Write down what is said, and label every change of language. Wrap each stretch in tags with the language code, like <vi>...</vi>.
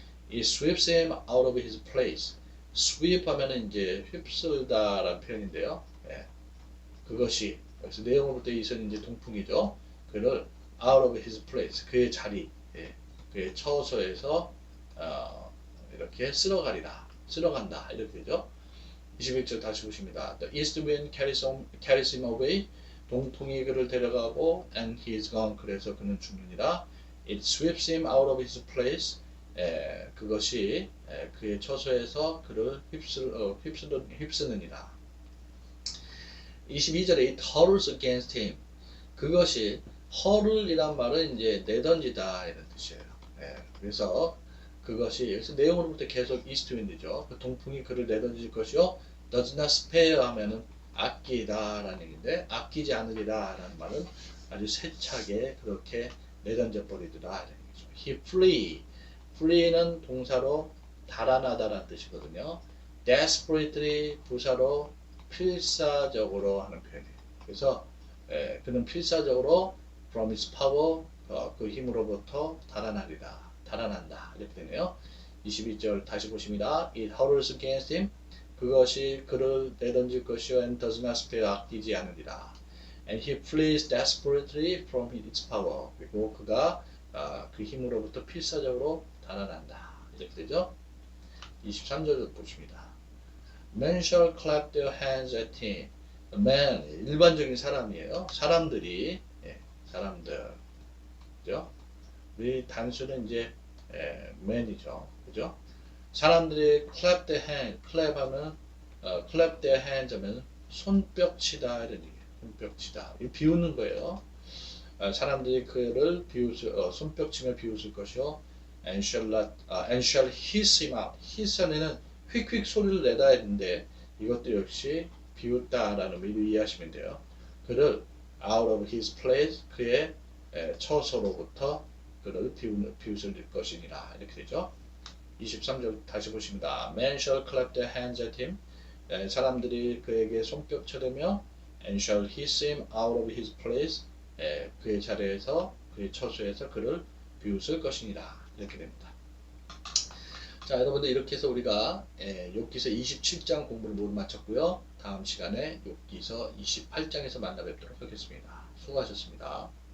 <en>It sweeps him out of his place.</en> <ko>sweep 하면은 이제 휩쓸다라는 표현인데요. 그것이 그래서 내용으로부터 이선 이제 동풍이죠. 그를</ko> <en>out of his place.</en> <ko>그의 자리, 그의 처소에서 이렇게 쓸어간다 이렇게 되죠. 21절 다시 보십니다.</ko> <en>The east wind carries him away.</en> <ko>동풍이 그를 데려가고</ko> <en>and he is gone.</en> <ko>그래서 그는 죽느니라.</ko> <en>It sweeps him out of his place.</en> <ko>그것이 그의 처소에서 그를 휩쓰느니라. 22절에</ko> <en>it hurls against him.</en> <ko>그것이 hurl이란 말은 이제 내던지다 이런 뜻이에요. 그래서 그것이 여기서 내용으로부터 계속 east wind이죠. 그 동풍이 그를 내던질 것이요.</ko> <en>does not spare</en> <ko>하면은 아끼다라는 얘기인데 아끼지 않으리라 라는 말은 아주 세차게 그렇게 내던져 버리더라 이런 얘기죠. He flee는 동사로 달아나다라는 뜻이거든요. desperately 부사로 필사적으로 하는 표현이에요. 그래서 그는 필사적으로</ko> <en>from his power</en> <ko>그 힘으로부터 달아난다 이렇게 되네요. 22절 다시 보십니다.</ko> <en>It hurls against him.</en> <ko>그것이 그를 내던질 것이요</ko> <en>and does not spare</en> <ko>아끼지 않으리라.</ko> <en>And he flees desperately from its power.</en> <ko>그리고 그가 그 힘으로부터 필사적으로 달아난다. 이렇게 되죠. 23절 보십니다.</ko> <en>Men shall clap their hands at him.</en> <ko>Man 일반적인 사람이에요. 사람들, 그죠? 우리 단수는 이제 man이죠, 그죠? 사람들이 clap their hand, clap 하면</ko> <en>clap their hands</en> <ko>하면 손뼉치다 이런 얘기예요. 손뼉치다. 이 비웃는 거예요. 사람들이 그를 손뼉치며 비웃을 것이요.</ko> <en>and shall hiss him out.</en> <ko>hiss 하면은 휙휙 소리를 내다 했는데 이것도 역시 비웃다라는 의미로 이해하시면 돼요. 그를</ko> <en>out of his place,</en> <ko>그의 처소로부터 그를 비웃을 것이니라 이렇게 되죠. 23절 다시 보십니다.</ko> <en>Men shall clap their hands at him.</en> <ko>사람들이 그에게 손뼉 쳐대며</ko> <en>and shall hiss him out of his place.</en> <ko>그의 자리에서 그의 처소에서 그를 비웃을 것이니라 이렇게 됩니다. 자, 여러분들 이렇게 해서 우리가 욥기서 27장 공부를 모두 마쳤고요. 다음 시간에 욥기서 28장에서 만나 뵙도록 하겠습니다. 수고하셨습니다.</ko>